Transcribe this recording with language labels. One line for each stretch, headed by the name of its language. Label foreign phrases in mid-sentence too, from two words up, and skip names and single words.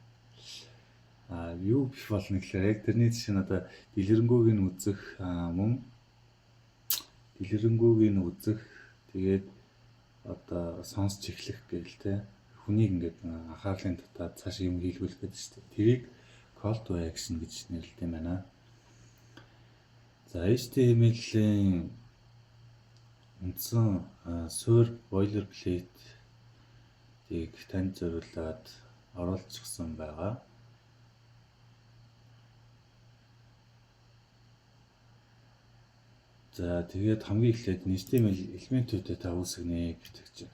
Mongolian: Юу биш болно гэхээр яг тэрний жишээ нь одоо дэлгэрэнгүйг нь үзэх мөн дэлгэрэнгүйг нь үзэх тэгээд одоо сонсч эхлэх гээл те. Хүнийг ингээд анхаарлын татаад цааш юм хийлгүүлэх гэдэг шүү дээ. Тэрийг
English: call to action
Mongolian: гэж нэрлэдэг юм байна. За HTML-ийн үндсэн
English: suite boilerplate-ийг
Mongolian: танд зориулаад оруулчихсан байгаа. За тэгээд хамгийн эхлээд HTML элементүүдэд та үүсгэнэ гэдэг чинь.